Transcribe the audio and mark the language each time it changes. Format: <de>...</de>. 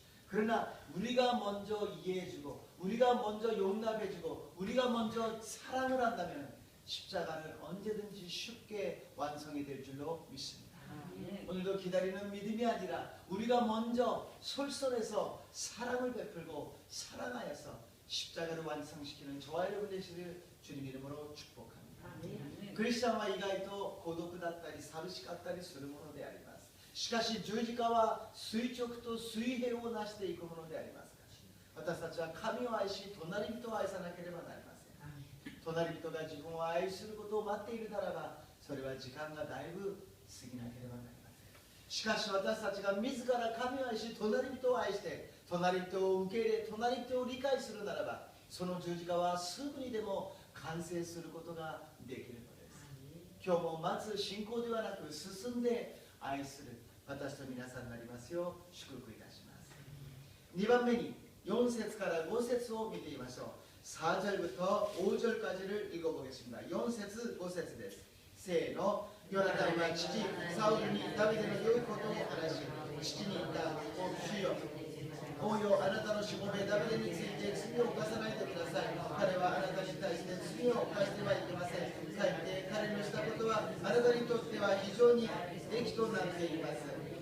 <ko>그러나 우리가 먼저 이해해주고 우리가 먼저 용납해주고 우리가 먼저 사랑을 한다면 십자가는 언제든지 쉽게 완성이 될 줄로 믿습니다. 오늘도 기다리는 믿음이 아니라 우리가 먼저 솔선해서 사랑을 베풀고 사랑하여서 십자가를 완성시키는 저와 여러분 되시기를 주님 이름으로 축복합니다.</ko> <ja>クリスチャンは意外と孤独だったり寂しかったりするものであります。しかし十字架は垂直と水平をなしていくものでありますから、私たちは神を愛し隣人を愛さなければなりません。隣人が自分を愛することを待っているならば、それは時間がだいぶ過ぎなければなりません。しかし私たちが自ら神を愛し隣人を愛して隣人を受け入れ隣人を理解するならば、その十字架はすぐにでも完成することができるのです。今日も待つ信仰ではなく進んで愛する私と皆さんになりますよう祝福いたします。2番目に4節から5節を見てみましょう。</ja> <ko>4절부터 5절까지를 읽어보겠습니다.</ko> <ja>4節 5節です。せーの。ヨナタンは父サウルにダビデの良いことを話し、父に言った。お主よ、王よ、あなたのしもべダビデについて罪を犯さないでください。彼はあなたに対して罪を犯してはいけません。かえって彼のしたことはあなたにとっては非常に益となっています。</ja>